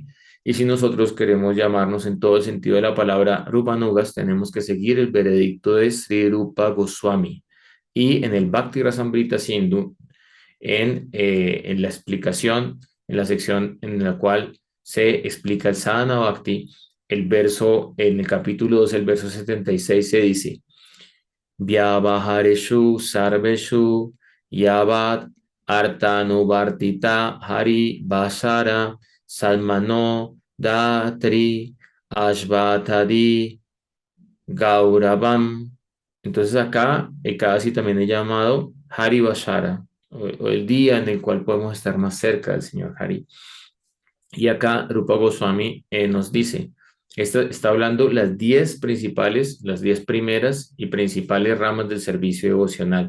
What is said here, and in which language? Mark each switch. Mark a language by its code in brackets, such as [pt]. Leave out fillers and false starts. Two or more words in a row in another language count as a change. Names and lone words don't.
[es] Y si nosotros queremos llamarnos en todo el sentido de la palabra Rupanugas, tenemos que seguir el veredicto de Sri Rupa Goswami. Y en el Bhakti Rasamrita Sindhu, en la explicación, en la sección en la cual se explica el Sadhana Bhakti, el verso, en el capítulo 2, el verso 76 se dice: [sa] Vyavahareshu sarveshu yavat artanuvartita hari vasara salmano datri ashvatadi gauravam. [es] Entonces acá el Ekadasi también es llamado Hari Vasara, o el día en el cual podemos estar más cerca del Señor Hari. Y acá Rupa Goswami nos dice, está hablando las 10 primeras y principales ramas del servicio devocional.